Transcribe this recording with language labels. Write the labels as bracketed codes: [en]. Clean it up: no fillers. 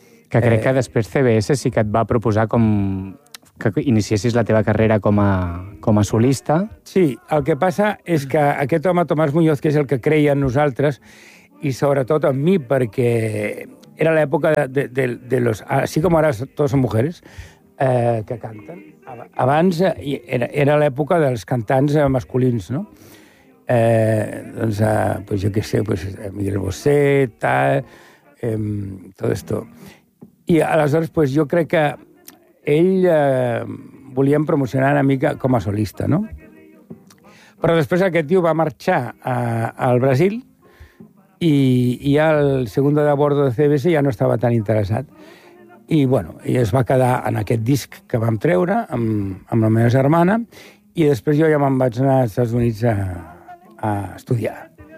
[ca] Que crec que després CBS sí que et va proposar com que iniciessis la teva carrera com a solista. Sí, el que passa és que aquest home, Tomàs Muñoz, que és el que creia en nosaltres, i sobretot en mi, perquè era l'època de los... [es] Así como ahora todos son mujeres, que canten. [ca] Abans era l'època dels cantants masculins, no? [es] Pues yo qué sé, pues Miguel Bosé, tal, todo esto. Y a las horas, pues yo creo que [ca] ell volien promocionar una mica com a solista, no? Però després aquest tio va marxar al Brasil i [es] el segundo de bordo [ca] de CBS ja no estava tan interessat. I, bueno, ell es va quedar en aquest disc que vam treure amb la meva germana i després jo ja me'n vaig anar als Estats Units a estudiar.